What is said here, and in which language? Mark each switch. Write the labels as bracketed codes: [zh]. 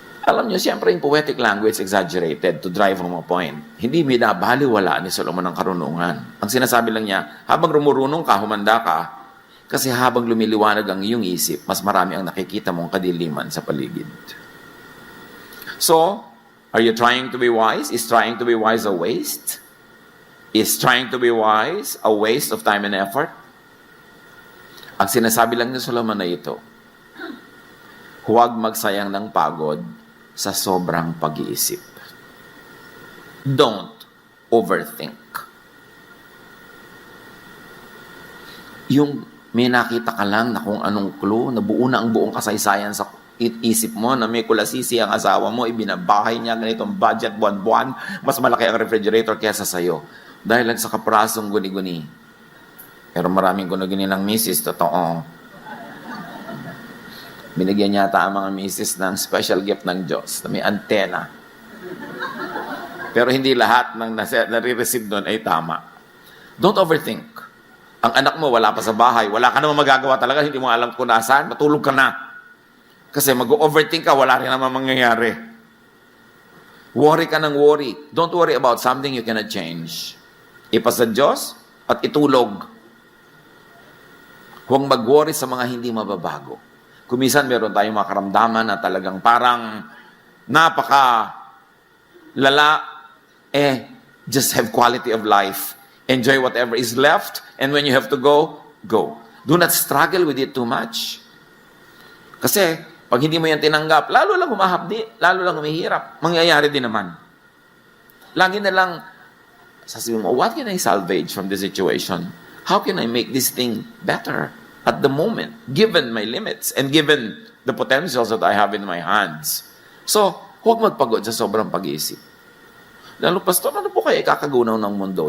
[tl] Alam niyo, siyempre yung [en] poetic language exaggerated to drive home a point. [tl] Hindi binabaliwala ni Solomon ang karunungan. Ang sinasabi lang niya, habang rumurunong ka, humanda ka, kasi habang lumiliwanag ang iyong isip, mas marami ang nakikita mong kadiliman sa paligid. [en] So, are you trying to be wise? Is trying to be wise a waste? Is trying to be wise a waste of time and effort? [tl] Ang sinasabi lang ni Solomon na ito, huwag magsayang ng pagod sa sobrang pag-iisip. [en] Don't overthink. [tl] Yung may nakita ka lang na kung anong clue, nabuo na ang buong kasaysayan sa isip mo na may kulasisi ang asawa mo, ibinabahay niya ganitong budget buwan-buwan, mas malaki ang refrigerator kaysa sa'yo. Dahil lang sa kaprasong guni-guni. Pero maraming guni-guni ng misis, totoo. Binigyan yata ang mga misis ng special gift ng Diyos na may antena. Pero hindi lahat ng nare-receive doon ay tama. [en] Don't overthink. [tl] Ang anak mo wala pa sa bahay, wala ka naman magagawa talaga, hindi mo alam kung nasaan, matulog ka na. Kasi mag-overthink ka, wala rin naman mangyayari. Worry ka ng worry. [en] Don't worry about something you cannot change. [tl] Ipasa Diyos at itulog. Huwag mag-worry sa mga hindi mababago. Kumisan meron tayong mga karamdaman na talagang parang napaka lala, [en] just have quality of life. Enjoy whatever is left, and when you have to go, go. Do not struggle with it too much. [tl] Kasi, pag hindi mo yan tinanggap, lalo lang humahapdi, lalo lang humihirap. Mangyayari din naman. Lagi na lang, sasabihin mo, [en] what can I salvage from this situation? How can I make this thing better at the moment, given my limits and given the potentials that I have in my hands? [tl] So, huwag magpagod sa sobrang pag-iisip. Lalo, Pastor, ano po kayo ikakagunaw ng mundo?